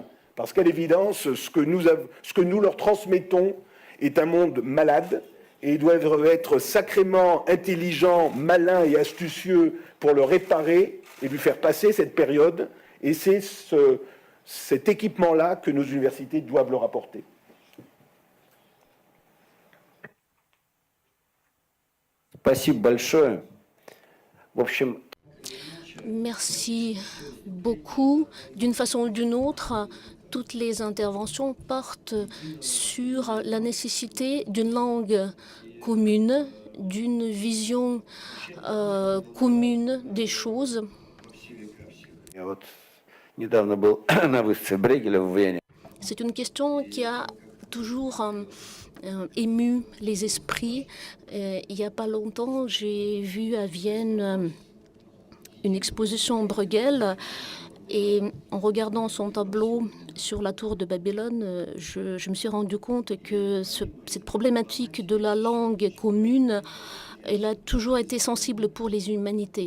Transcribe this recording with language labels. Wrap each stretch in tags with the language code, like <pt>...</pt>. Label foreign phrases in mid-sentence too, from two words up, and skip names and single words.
<fr>Parce qu'à l'évidence, ce que nous leur transmettons est un monde malade, et ils doivent être sacrément intelligents, malins et astucieux pour le réparer et lui faire passer cette période. Et c'est cet équipement-là que nos universités doivent leur apporter.</fr> <ru>Спасибо большое. В общем,</ru> <fr>merci beaucoup. D'une façon ou d'une autre, toutes les interventions portent sur la nécessité d'une langue commune, d'une vision commune des choses.</fr> <ru>я вот недавно был на выставке Брейгеля в Вене.</ru> <fr>C'est une question qui a toujours ému les esprits. Il n'y a pas longtemps, j'ai vu à Vienne une exposition Bruegel. Et en regardant son tableau sur la tour de Babylone, je me suis rendu compte que cette problématique de la langue commune, elle a toujours été sensible pour les humanités.</fr>